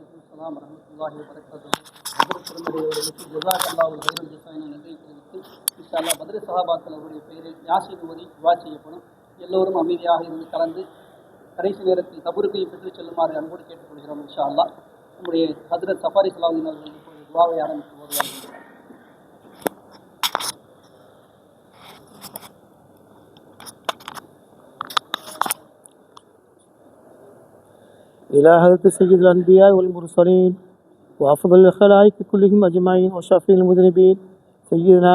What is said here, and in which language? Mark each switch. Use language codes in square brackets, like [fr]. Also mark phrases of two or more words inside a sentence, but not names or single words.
[ta] பத்ர் சஹாபாக்கள் அவருடைய பெயரில் யாசீன் ஓதி துஆ செய்யப்படும். எல்லோரும் அமைதியாக இருந்து கலந்து கடைசி நேரத்தில் தபுருக்கையும் பெற்றுச் செல்லுமாறு அன்போடு கேட்டுக்கொள்கிறோம். [ar] إن شاء الله [ta] நம்முடைய ஹஜ்ரத் சஃபாரி ஸலாவுதீன் அவர்கள் இப்போது துஆவை ஆரம்பித்து ஓதுவார்கள். [ar] إلى حضرة سيد الأنبياء والمرسلين وأفضل الخلائق كلهم أجمعين وشفيع المذنبين سيدنا